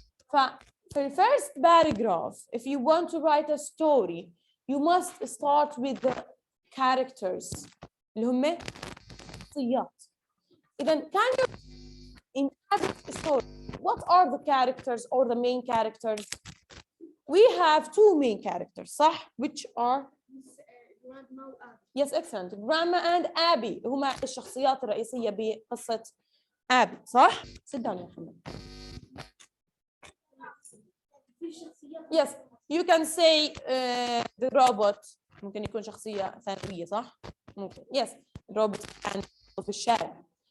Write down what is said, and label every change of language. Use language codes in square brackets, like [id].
[en] For the first paragraph, if you want to write a story, you must start with the characters [ar] اللي هم شخصيات. إذا [en] can you in Abby's story, what are the characters or the main characters? We have two main characters, [ar] صح? [en] Which are grandma وأبي. Yes, excellent. Grandma and Abby [ar] هما الشخصيات الرئيسية بقصة Abby، صح؟ [en] Sit down [ar] يا محمد. [en] Yes, you can say the robot [ar] ممكن يكون شخصية ثانوية، صح؟ ممكن. [en] Yes, [ar] الروبوت كان في الشارع.